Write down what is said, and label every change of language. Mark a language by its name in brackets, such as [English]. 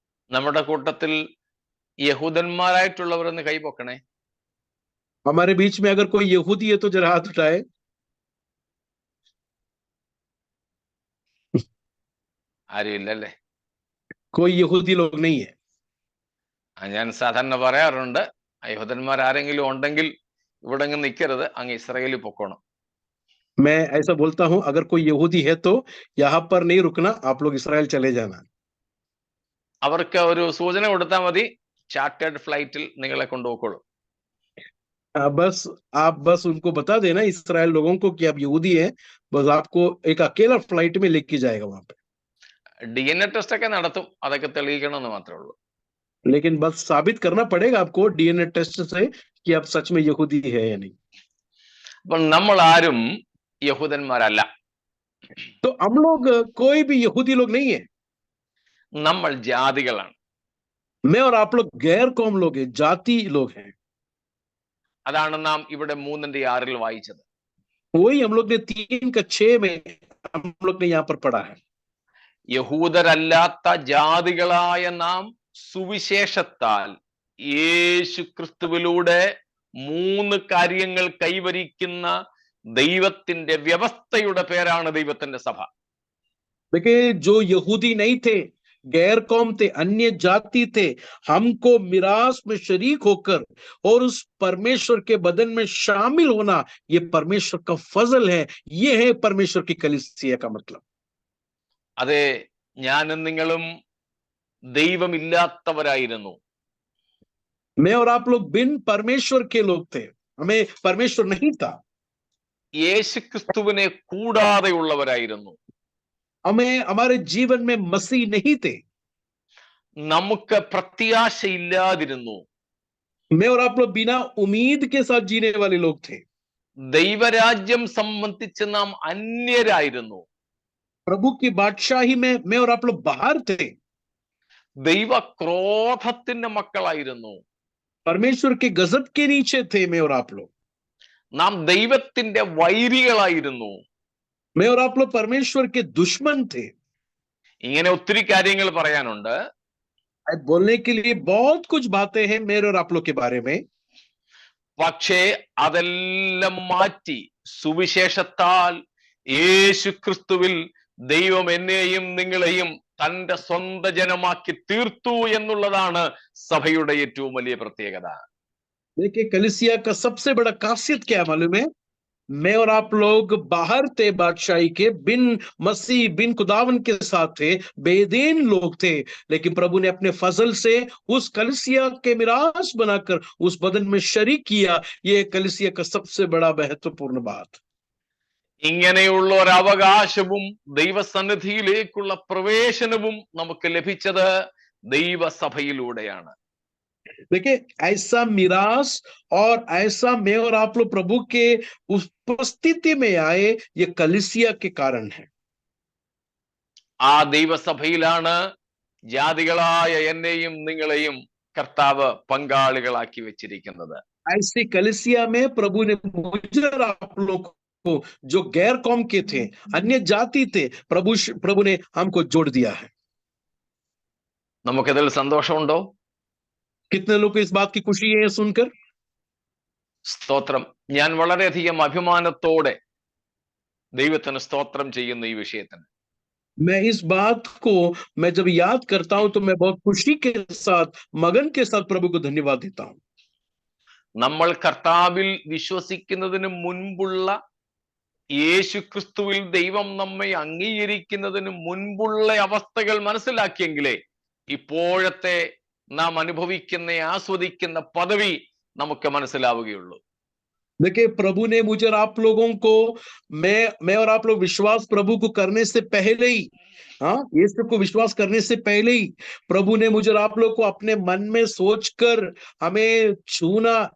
[Malayalam] നമ്മുടെ കൂട്ടത്തിൽ യഹൂദന്മാരായിട്ടുള്ളവരൊന്ന് കൈപൊക്കണേ. [Hindi] हमारे बीच में अगर कोई यहूदी है तो जरा हाथ उठाए. [Malayalam] ആരും ഇല്ലല്ലേ? [Hindi] कोई यहूदी लोग नहीं है. [Malayalam] ഞാൻ സാധാരണ പറയാറുണ്ട്, യഹൂദന്മാർ ആരെങ്കിലും ഉണ്ടെങ്കിൽ ഇവിടെ അങ്ങ് നിൽക്കരുത്, അങ്ങ് ഇസ്രായേലിൽ പൊക്കോണം. [Hindi] मैं ऐसा बोलता हूं, अगर कोई यहूदी है तो यहां पर नहीं रुकना, आप लोग इस्राएल चले जाना. [Malayalam] അവർക്ക് ഒരു സൂചന കൊടുത്താൽ മതി, ചാർട്ടേഡ് ഫ്ലൈറ്റിൽ നിങ്ങളെ കൊണ്ടുപോയിക്കോളും. [Hindi] बस आप बस उनको बता देना इस्राएल लोगों को कि आप यहूदी हैं, बस आपको एक अकेला फ्लाइट में लेके जाएगा वहां पे. [Malayalam] DNA ടെസ്റ്റ് ഒക്കെ നടത്തും, അതൊക്കെ തെളിയിക്കണമെന്ന് മാത്രമേ ഉള്ളൂ. [Hindi] लेकिन बस साबित करना पड़ेगा आपको DNA टेस्ट से कि आप सच में यहूदी है या नहीं. [Malayalam] അപ്പോൾ നമ്മൾ ആരും യഹൂദന്മാരല്ല. [Hindi] तो हम लोग कोई भी यहूदी लोग नहीं है. [Malayalam] നമ്മൾ ജാതികളാണ്. [Hindi] मैं और आप लोग गैर कौम लोग हैं, जाति लोग हैं. [Malayalam] അതാണ് നാം ഇവിടെ 3:6 വായിച്ചത്. [Hindi] वही हम लोग ने 3:6 में हम लोग ने यहाँ पर पढ़ा है. [Malayalam] യഹൂദരല്ലാത്ത ജാതികളായ നാം സുവിശേഷത്താൽ യേശു ക്രിസ്തുവിലൂടെ 3 കാര്യങ്ങൾ കൈവരിക്കുന്ന ദൈവത്തിന്റെ വ്യവസ്ഥയുടെ പേരാണ് ദൈവത്തിന്റെ സഭ. [Hindi] देखिए, जो यहूदी नहीं थे, गैर कौम थे, अन्य जाति थे, हमको मिरास में शरीक होकर और उस परमेश्वर के बदन में शामिल होना, ये परमेश्वर का फजल है. ये है परमेश्वर की कलीसिया का मतलब. [Malayalam] അതെ, ഞാനും നിങ്ങളും ദൈവമില്ലാത്തവരായിരുന്നു. [Hindi] मैं और आप लोग बिन परमेश्वर के लोग थे, हमें परमेश्वर नहीं था. [Malayalam] യേശു ക്രിസ്തുവിനെ കൂടാതെയുള്ളവരായിരുന്നു. [Hindi] हमें हमारे जीवन में मसीह नहीं थे. [Malayalam] നമുക്ക് പ്രത്യാശയില്ലാതിരുന്നു. [Hindi] मैं और आप लोग बिना उम्मीद के साथ जीने वाले लोग थे. [Malayalam] ദൈവരാജ്യം സംബന്ധിച്ച് നാം അന്യരായിരുന്നു. [Hindi] प्रभु की बादशाही में मैं और आप लोग बाहर थे. [Malayalam] ദൈവ ക്രോധത്തിന്റെ മക്കളായിരുന്നു. [Hindi] परमेश्वर के गजब के नीचे थे मैं और आप लोग. [Malayalam] നാം ദൈവത്തിന്റെ വൈരികളായിരുന്നു. [Hindi] मैं और आप लोग परमेश्वर के दुश्मन थे. [Malayalam] ഇങ്ങനെ ഒത്തിരി കാര്യങ്ങൾ പറയാനുണ്ട്. [Hindi] बोलने के लिए बहुत कुछ बातें हैं मेरे और आप लोग के बारे में. [Malayalam] പക്ഷേ അതെല്ലാം മാറ്റി സുവിശേഷത്താൽ യേശു ക്രിസ്തുവിൽ ദൈവം എന്നെയും നിങ്ങളെയും തന്റെ സ്വന്തം ജനമാക്കി തീർത്തു എന്നുള്ളതാണ് സഭയുടെ ഏറ്റവും വലിയ പ്രത്യേകത. [Hindi] देखिए कलीसिया का सबसे बड़ा खासियत क्या है मालूम है? मैं और आप लोग बाहर थे बादशाही के, बिन मसीह बिन खुदावन के साथ थे, बेदीन लोग थे, लेकिन प्रभु ने अपने फजल से उस कलीसिया के मिरास बनाकर उस बदन में शरीक किया। ये कलीसिया का सबसे बड़ा महत्वपूर्ण बात। [Malayalam] ഇങ്ങനെയുള്ള ഒരു അവകാശവും ദൈവസന്നിധിയിലേക്കുള്ള പ്രവേശനവും നമുക്ക് ലഭിച്ചത് ദൈവസഭയിലൂടെയാണ്. [Hindi] देखिए ऐसा मिरास और ऐसा मैं और आप लोग प्रभु के उपस्थिति में आए, ये कलीसिया के कारण है। [Malayalam] ആ ദൈവസഭയിലാണ് ജാതികളായ എന്നെയും നിങ്ങളെയും കർത്താവ് പങ്കാളികളാക്കി വെച്ചിരിക്കുന്നത്. [Hindi] ऐसी कलीसिया में प्रभु ने मुझे और आप लोग को, जो गैर कौम के थे, अन्य जाति थे, प्रभु ने हमको जोड़ दिया है। [Malayalam] നമുക്കിതിൽ സന്തോഷമുണ്ടോ? [Hindi] कितने लोग को इस बात की खुशी है सुनकर? [Malayalam] സ്തോത്രം. ഞാൻ വളരെയധികം അഭിമാനത്തോടെ ദൈവത്തിന് സ്തോത്രം ചെയ്യുന്ന ഈ വിഷയത്തിന്. [Hindi] मैं इस बात को मैं जब याद करता हूं तो मैं बहुत खुशी के साथ, मगन के साथ प्रभु को धन्यवाद देता हूं। [Malayalam] നമ്മൾ കർത്താവിൽ വിശ്വസിക്കുന്നതിന് മുൻപുള്ള, യേശു ക്രിസ്തുവിൽ ദൈവം നമ്മെ അംഗീകരിക്കുന്നതിന് മുൻപുള്ള അവസ്ഥകൾ മനസ്സിലാക്കിയെങ്കിലേ ഇപ്പോഴത്തെ നാം അനുഭവിക്കുന്ന ആസ്വദിക്കുന്ന പദവി നമുക്ക് മനസ്സിലാവുകയുള്ളൂ. [Hindi] देखिए प्रभु ने मुझे और आप लोगों को, मैं और आप लोग विश्वास प्रभु को करने से पहले ही, हाँ, यीशु को विश्वास करने से पहले ही प्रभु ने मुझे और आप लोग को अपने मन में सोचकर हमें छूना।